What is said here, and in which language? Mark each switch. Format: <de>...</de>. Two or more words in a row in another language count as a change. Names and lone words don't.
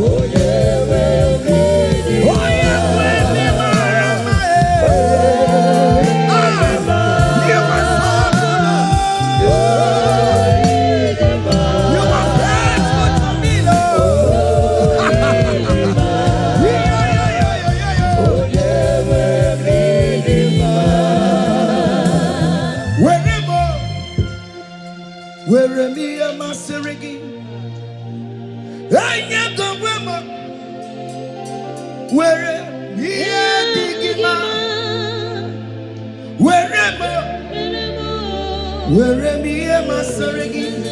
<en>Oh, yeah, when we were Ah, you were so good, Lord. You were faithful to me, Lord. Yeah, yeah, yeah, yeah, yeah, yeah.</en> <ig>Wherever Were m ihe masịrị gị. Enye gị onwe m. Were m ihe dị gị mma. Were m. Were m ihe masịrị gị.</ig>